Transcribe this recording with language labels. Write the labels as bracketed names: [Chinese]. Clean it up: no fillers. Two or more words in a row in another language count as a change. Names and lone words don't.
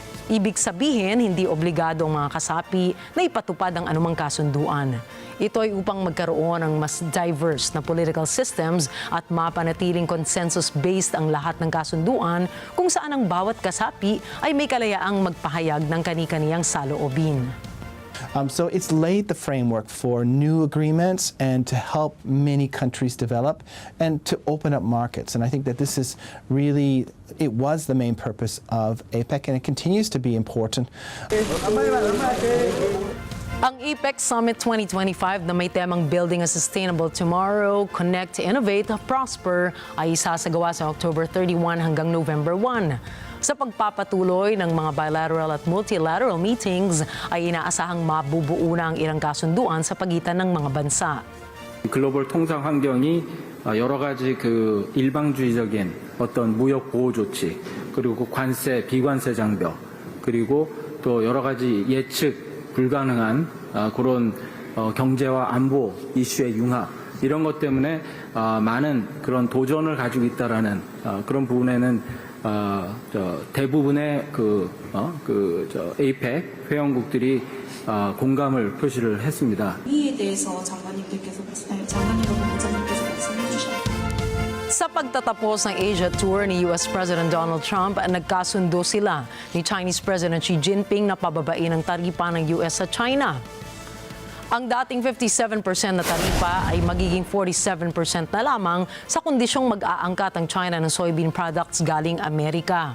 [Filipino] Ibig sabihin, hindi obligado ang mga kasapi na ipatupad ang anumang kasunduan. Ito ay upang magkaroon ng mas diverse na [English] political systems [Filipino] at mapanatiling consensus-based ang lahat ng kasunduan kung saan ang bawat kasapi ay may kalayaang magpahayag ng kani-kaniyang saloobin. [English] So it's laid the framework for new agreements and to help many countries develop and to open up markets. And I think that this is really, it was the main purpose of APEC, and it continues to be important. [Filipino] Ang APEC Summit 2025 na may temang Building a Sustainable Tomorrow, Connect, Innovate, Prosper ay isasagawa sa October 31 hanggang November 1. Sa pagpapatuloy ng mga bilateral at [English] multilateral meetings [Filipino] ay inaasahang mabubuo na ang ilang kasunduan sa pagitan ng mga bansa. [Korean] 글로벌 통상 환경이 여러 가지 일방주의적인 어떤 무역 보호 조치, 그리고 관세, 비관세 장벽, 그리고 또 여러 가지 예측 불가능한 그런 경제와 안보 이슈의 융합, 이런 것 때문에 많은 그런 도전을 가지고 있다라는 그런 부분에는 대부분의 APEC 회원국들이 공감을 표시를 했습니다. 이에 대해서 장관님께서 말씀해 주셨습니다. [Filipino] Sa pagtatapos ng Asia Tour ni US President Donald Trump, nagkasundo sila ni [English] Chinese President [Filipino] Xi Jinping na pababain ang taripa ng US sa China. Ang dating 57% na taripa ay magiging 47% na lamang sa kondisyong mag-aangkat ang China ng [English] soybean products [Filipino] galing Amerika.